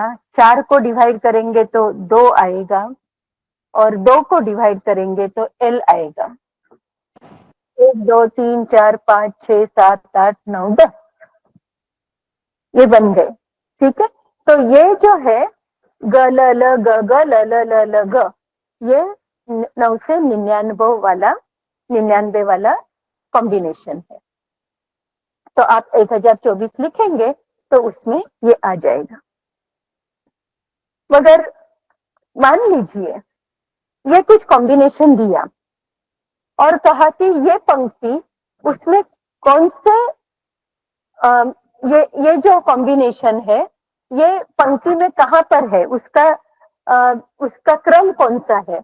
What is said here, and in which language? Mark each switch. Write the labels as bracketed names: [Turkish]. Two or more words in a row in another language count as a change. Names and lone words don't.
[Hindi] 4 को डिवाइड करेंगे तो 2 आएगा और 2 को डिवाइड करेंगे तो एल आएगा। 1 2 3 4 5 6 7 8 9 10 ये बन गए। ठीक है, तो ये जो है ग ल ल ग ग ल ल ल ल ग, ये 9 से 99 वाला कॉम्बिनेशन है। तो आप 1024 लिखेंगे तो उसमें ये आ जाएगा। मगर मान लीजिए ये कुछ कॉम्बिनेशन दिया और कहा कि ये पंक्ति उसमें कौन से ये जो कॉम्बिनेशन है ये पंक्ति में कहां पर है, उसका क्रम कौन सा है।